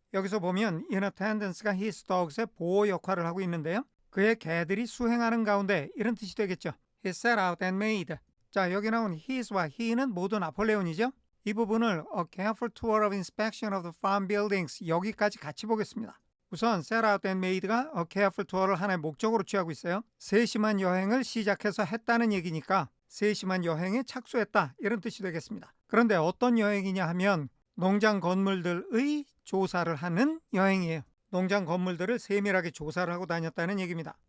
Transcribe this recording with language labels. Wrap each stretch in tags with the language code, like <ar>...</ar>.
<ko>여기서 보면 in attendance가 his dogs의 보호 역할을 하고 있는데요. 그의 개들이 수행하는 가운데 이런 뜻이 되겠죠.</ko> <en>He set out and made.</en> <ko>자, 여기 나온 his와 he는 모두 나폴레온이죠. 이 부분을</ko> <en>a careful tour of inspection of the farm buildings</en> <ko>여기까지 같이 보겠습니다. 우선 set out and made가 a careful tour를 하나의 목적으로 취하고 있어요. 세심한 여행을 시작해서 했다는 얘기니까 세심한 여행에 착수했다 이런 뜻이 되겠습니다. 그런데 어떤 여행이냐 하면 농장 건물들의 조사를 하는 여행이에요. 농장 건물들을 세밀하게 조사를 하고 다녔다는 얘기입니다.</ko>